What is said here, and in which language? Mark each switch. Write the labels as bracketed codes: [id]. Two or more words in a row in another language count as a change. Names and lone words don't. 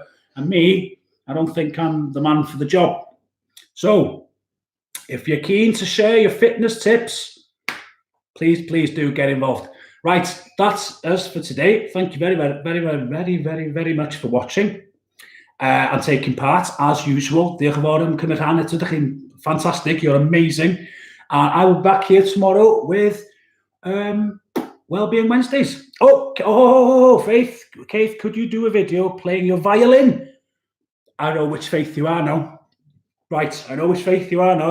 [en] And me, I don't think I'm the man for the job. So if you're keen to share your fitness tips, please do get involved. Right, that's us for today. Thank you very, very, very, very, very, very, very much for watching and taking part, as usual. [cy] Diolch yn fawr am cymryd rhan eto. Dych chi'n fantastic. [en] You're amazing. I will be back here tomorrow with Wellbeing Wednesdays. Oh, Faith, could you do a video playing your violin? I know which Faith you are now. Right, I know which Faith you are now.